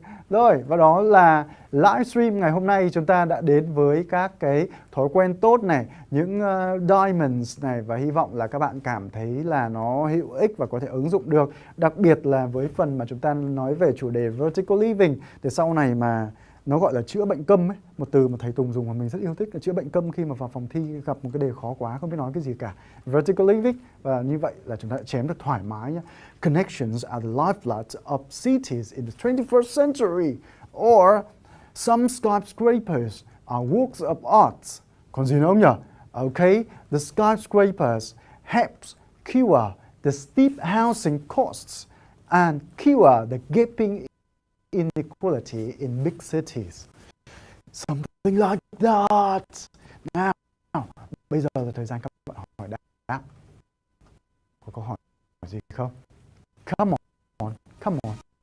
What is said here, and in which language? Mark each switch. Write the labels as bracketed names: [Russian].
[Vietnamese] Rồi, và đó là livestream ngày hôm nay. Chúng ta đã đến với các cái thói quen tốt này, những diamonds này, và hy vọng là các bạn cảm thấy là nó hữu ích và có thể ứng dụng được. Đặc biệt là với phần mà chúng ta nói về chủ đề vertical living, thì sau này mà nó gọi là chữa bệnh câm ấy, một từ mà thầy Tùng dùng mà mình rất yêu thích là chữa bệnh câm khi mà vào phòng thi gặp một cái đề khó quá không biết nói cái gì cả. Vertical living, và như vậy là chúng ta chém được thoải mái nhé. [English] Connections are the lifeblood of cities in the 21st century, or some skyscrapers are works of art. [Vietnamese] Còn gì nữa không nhỉ? [English] Okay, the skyscrapers helps cure the steep housing costs and cure the gaping inequality in big cities. Something like that. [Vietnamese] Now, bây giờ là thời gian các bạn hỏi đáp. Có câu hỏi gì không? [English] Come on, come on.